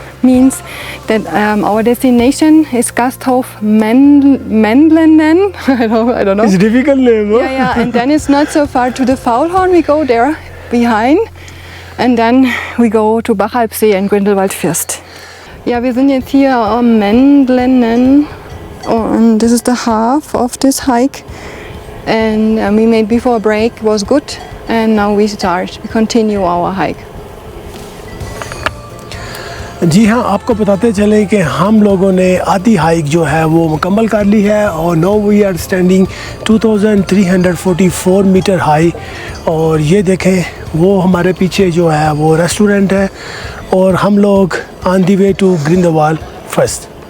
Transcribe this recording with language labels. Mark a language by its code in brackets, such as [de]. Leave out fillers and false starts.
[en] Means that our destination is Gasthof Mendlenen. I don't know. It's a difficult name, huh? Yeah, and then it's not so far to the Faulhorn. We go there behind, and then we go to Bachalpsee and Grindelwald-Fürst. [de] Ja, wir sind jetzt hier am Mendlenen, [en] and this is the half of this hike. And we made before a break, was good, and now we continue our hike. [hi] जी हाँ, आपको बताते चलें कि हम लोगों ने आधी hike जो है वो मुकम्मल कर ली है और [en] Now we are standing 2344 metre high. [hi] और ये देखें वो हमारे पीछे जो है वो रेस्टोरेंट है और हम लोग [en] on the way to [hi] ग्रिंdelwald first.